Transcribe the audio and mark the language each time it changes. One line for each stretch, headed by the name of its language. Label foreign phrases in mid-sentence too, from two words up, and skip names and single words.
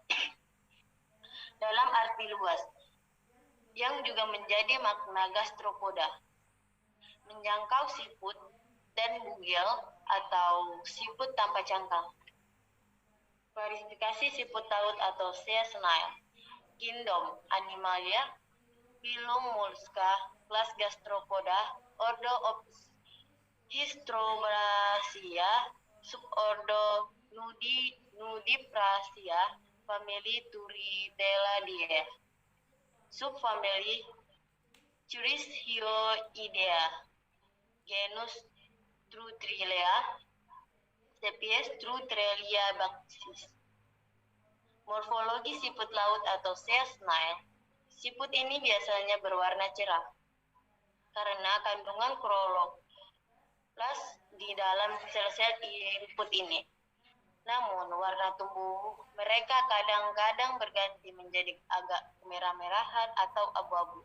Indonesian: Dalam arti luas, yang juga menjadi makna gastropoda, menjangkau siput dan bugil atau siput tanpa cangkang. Klasifikasi siput laut atau
English: sea snail.
Indonesian: Kingdom Animalia, Phylum Mollusca, kelas Gastropoda, Ordo Hystrobrasia, subordo Nudiprasia, famili Turritellidea, subfamili Chryshioidea, genus Trutrilea, spesies Trutrelia bacchis. Morfologi siput laut atau
English: sea snail.
Indonesian: Siput ini biasanya berwarna cerah karena kandungan klorofil di dalam sel-sel input ini. Namun, warna tubuh mereka kadang-kadang berganti menjadi agak kemerah-merahan atau abu-abu.